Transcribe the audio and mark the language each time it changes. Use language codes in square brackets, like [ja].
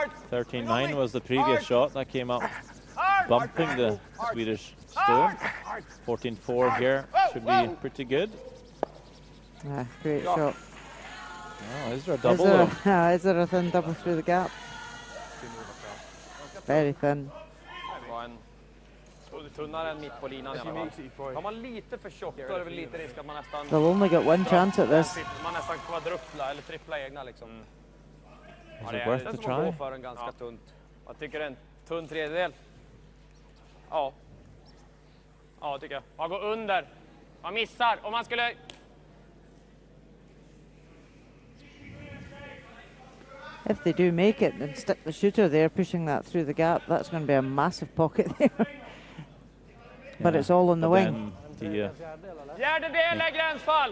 [en] 13-9 was the previous shot that came up, bumping the Swedish stone. 14-4 here should be pretty good. Great shot. Oh, is there a double? Is there a thin double through the gap? Very thin. [sv] Tunnare än mitt på linan i alla fall. Har man lite för tjockt då är det väl lite risk att man nästan... [en] They'll only get 1 chance at this. [sv] Man nästan kvadrupla eller trippla egna liksom. [en] Is it worth to try? [sv] Gå för en ganska tunt. Jag tycker en tunn tredjedel. Ja. Ja, tycker jag. Man går under. Man missar. Om man skulle... [en] If they do make it and stick the shooter there, pushing that through the gap, that's going to be a massive pocket there. But it's all on the wing. [sv] Fjärdedel är gränsfall.